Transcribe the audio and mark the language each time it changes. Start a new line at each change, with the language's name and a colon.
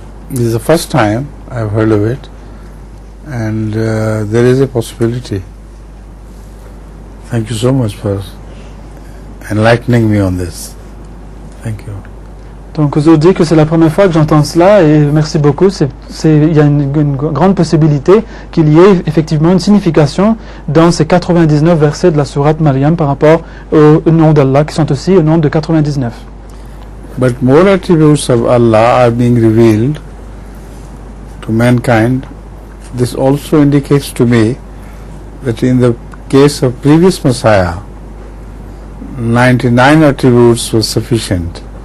English: This is the first time I have heard of it, and there is a possibility. Thank you so much for enlightening me on this. Thank you.
French: Donc Huzur dit que c'est la première fois que j'entends cela et merci beaucoup. Il y a une grande possibilité qu'il y ait effectivement une signification dans ces 99 versets de la sourate Maryam par rapport au nom d'Allah qui sont aussi au nombre de 99.
English: But more attributes of Allah are being revealed to mankind. This also indicates to me that in the case of previous Messiah, 99 attributes were sufficient.